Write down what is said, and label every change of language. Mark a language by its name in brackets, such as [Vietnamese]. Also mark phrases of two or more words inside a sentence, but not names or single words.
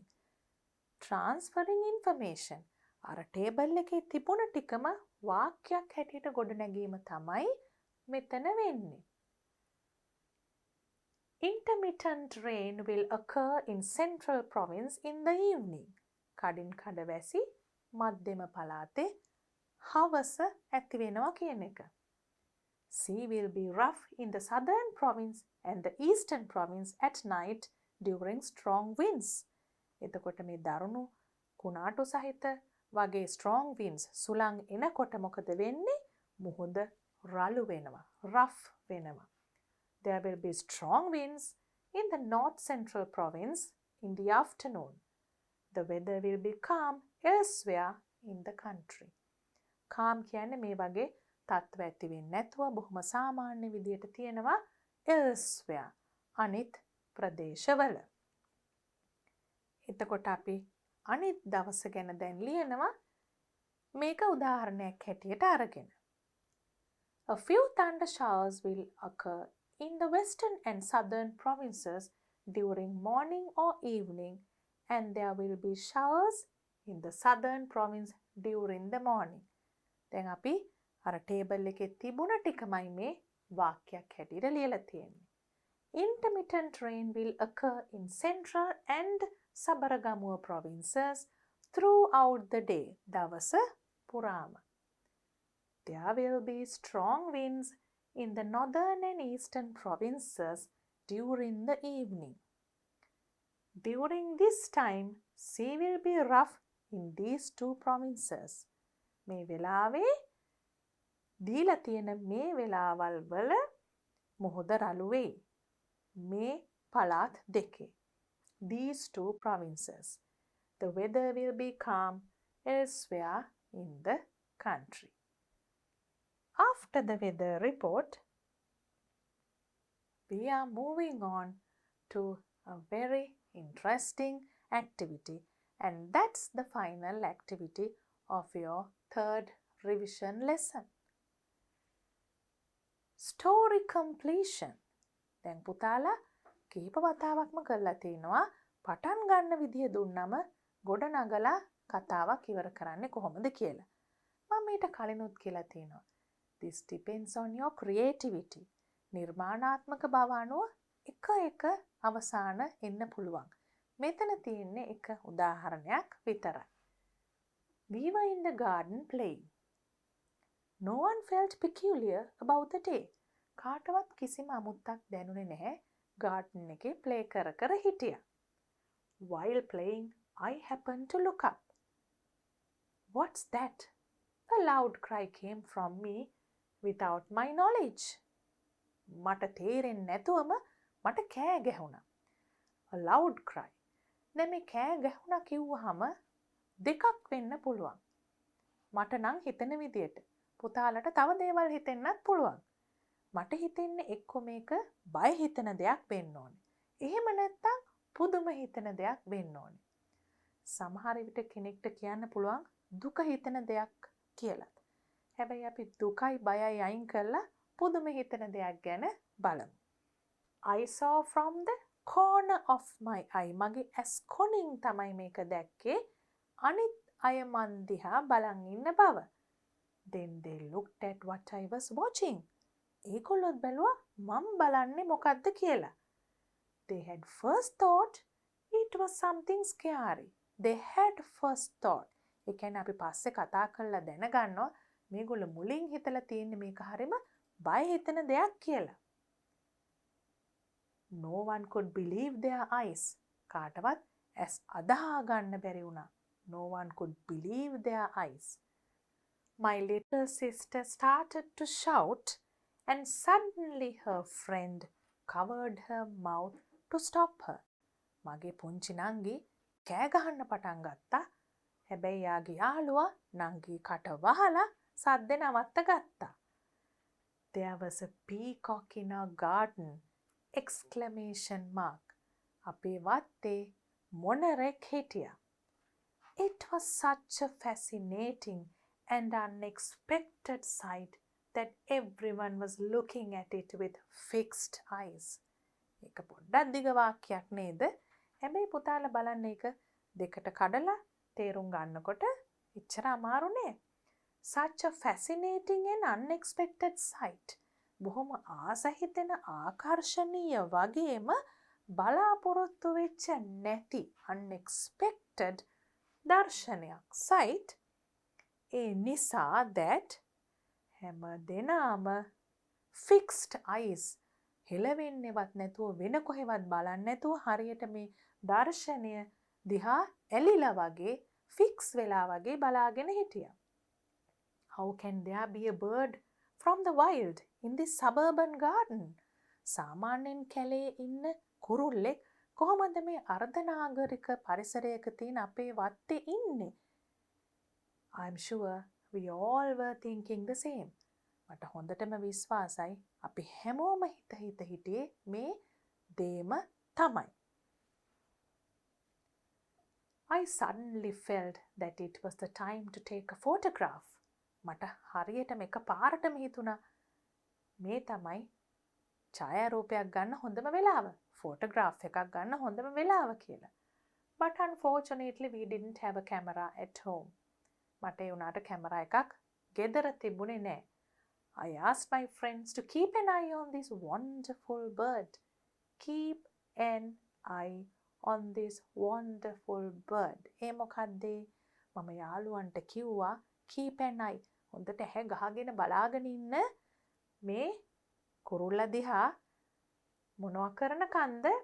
[English] Transferring information. [Sinhala] අර ටේබල් එකේ තිබුණ ටිකම වාක්‍යයක් හැටියට ගොඩනැගීම තමයි මෙතන වෙන්නේ. [English] Intermittent rain will occur in central province in the evening. [Sinhala] කඩින් කඩ වැසි මධ්‍යම පළාතේ හවස ඇති වෙනවා කියන එක. [English] Sea will be rough in the southern province and the eastern province at night during strong winds. [Sinhala] එතකොට මේ දරුණු කුණාටු සහිත වගේ [English] strong winds [Sinhala] සුළං එනකොට මොකද වෙන්නේ? මුහුද රළු වෙනවා, rough වෙනවා. [English] There will be strong winds in the north central province in the afternoon. The weather will be calm elsewhere in the country. [Sinhala] Calm කියන්නේ මේ වගේ තත්ත්ව ඇති වෙන්නේ නැතුව බොහොම සාමාන්‍ය විදියට තියෙනවා elsewhere අනිත් ප්‍රදේශවල. එතකොට අපි අනිත් දවස ගැන දැන් ලියනවා මේක උදාහරණයක් හැටියට අරගෙන. [English] A few thunder showers will occur in the western and southern provinces during morning or evening, and there will be showers in the southern province during the morning. [Sinhala] දැන් අපි අර ටේබල් එකේ තිබුණ ටිකමයි මේ වාක්‍යයක් හැටියට ලියලා තියෙන්නේ. [English] Intermittent rain will occur in central and Sabaragamuwa provinces throughout the day. [Sinhala] දවස පුරාම. [English] There will be strong winds in the northern and eastern provinces during the evening. During this time, sea will be rough in these two provinces. [Sinhala] මේ වෙලාවේ දීලා තියෙන මේ වෙලාවල් වල මුහුද රළු වෙයි. මේ පළාත් දෙකේ. [English] These two provinces. The weather will be calm elsewhere in the country. After the weather report, we are moving on to a very interesting activity, and that's the final activity of your third revision lesson. Story completion. [Sinhala] දැන් පුතාලා කීප වතාවක්ම කරලා තිනවා පටන් ගන්න විදිය දුන්නම ගොඩනගලා කතාවක් ඉවර කරන්නේ කොහොමද කියලා. මම මේට කලිනුත් කියලා තිනවා. [English] This depends on your creativity. [Sinhala] නිර්මාණාත්මක බව අනුව එක අවසාන එන්න පුළුවන්. මෙතන තියෙන්නේ එක උදාහරණයක් විතරයි. [English] We were in the garden playing. No one felt peculiar about the day. [Sinhala] කාටවත් කිසිම අමුත්තක් දැනුනේ නැහැ. garden එකේ play කර හිටියා. [English] While playing, I happened to look up. What's that? A loud cry came from me without my knowledge. [Sinhala] මට තේරෙන්නේ නැතුවම මට කෑ ගැහුණා. [English] A loud cry. [Sinhala] දැන් මේ කෑ ගැහුණා කිව්වහම දෙකක් වෙන්න පුළුවන්. මට නම් හිතෙන විදියට. පුතාලට තව දේවල් හිතෙන්නත් පුළුවන්. මට හිතෙන්නේ එක්ක මේක බය හිතෙන දෙයක් වෙන්න ඕනේ. එහෙම නැත්නම් පුදුම හිතෙන දෙයක් වෙන්න ඕනේ. සමහර විට කෙනෙක්ට කියන්න පුළුවන් දුක හිතෙන දෙයක් කියලා. හැබැයි අපි දුකයි බයයි අයින් කරලා පුදුම හිතෙන දෙයක් ගැන බලමු. [English] I saw from the corner of my eye. [Sinhala] මගේ ඇස් කොනින් තමයි මේක දැක්කේ. අනිත් අය මන් දිහා බලන් ඉන්න බව. [English] Then they looked at what I was watching. [Sinhala] ඒගොල්ලොත් බැලුවා මම බලන්නේ මොකද්ද කියලා. [English] They had first thought it was something scary. They had first thought. [Sinhala] ඒ කියන්නේ අපි පස්සේ කතා කරලා දැනගන්නවා මේගොල්ලෝ මුලින් හිතලා තියෙන්නේ මේක හරිම බය හිතෙන දෙයක් කියලා. [English] No one could believe their eyes. [Sinhala] කාටවත් ඇස් අදහා ගන්න බැරි වුණා. [English] No one could believe their eyes. My little sister started to shout and suddenly her friend covered her mouth to stop her. [Sinhala] මගේ පුංචි නංගි කෑ ගහන්න පටන් ගත්තා. හැබැයි යාගේ යාළුවා නංගි කට වහලා සද්ද නවත්ත ගත්තා. [English] There was a peacock in our garden! Exclamation mark. [Sinhala] අපේ වත්තේ මොනරෙක් හිටියා. [English] It was such a fascinating and unexpected sight that everyone was looking at it with fixed eyes. [Sinhala] ඒක පොඩ්ඩක් දිග වාක්‍යයක් නේද? හැබැයි පුතාලා බලන්න ඒක දෙකට කඩලා තේරුම් ගන්නකොට එච්චර අමාරු නෑ. [English] Such a fascinating and unexpected sight. [Sinhala] බොහොම ආස හිතෙන ආකර්ෂණීය වගේම බලාපොරොත්තු වෙච්ච නැති unexpected දර්ශනයක්. sight. ඒ නිසා that හැම දෙනාම [English] fixed eyes [Sinhala] හෙලවෙන්නේවත් නැතුව වෙන කොහෙවත් බලන්නේ නැතුව හරියට මේ දර්ශනය දිහා ඇලිලා වගේ ෆික්ස් වෙලා වගේ බලාගෙන හිටියා. [English] How can there be a bird from the wild in this suburban garden? [Sinhala] සාමාන්‍යයෙන් කැලේ ඉන්න කුරුල්ලෙක් කොහොමද මේ අර්ධනාගරික පරිසරයක තියෙන අපේ වත්තේ ඉන්නේ? [English] I'm sure we all were thinking the same. [Sinhala] මට හොඳටම විශ්වාසයි අපි හැමෝම හිටියේ මේ දේම තමයි. [English] I suddenly felt that it was the time to take a photograph. [Sinhala] මට හරියටම එකපාරටම හිතුණා මේ තමයි ඡායාරූපයක් ගන්න හොඳම වෙලාව. ෆොටෝග්‍රාෆ් එකක් ගන්න හොඳම වෙලාව කියලා. [English] But unfortunately we didn't have a camera at home. [Sinhala] මට ඒ උනාට කැමරා එකක් ගෙදර තිබුණේ නෑ. [English] I asked my friends to keep an eye on this wonderful bird. Keep an eye on this wonderful bird. [Sinhala] ඒ මොකද්ද? මම යාළුවන්ට කිව්වා [English] keep an eye. [Sinhala] හොඳට ඇහැ ගහගෙන බලාගෙන ඉන්න මේ කුරුල්ලා දිහා මොනවා කරන කන්ද?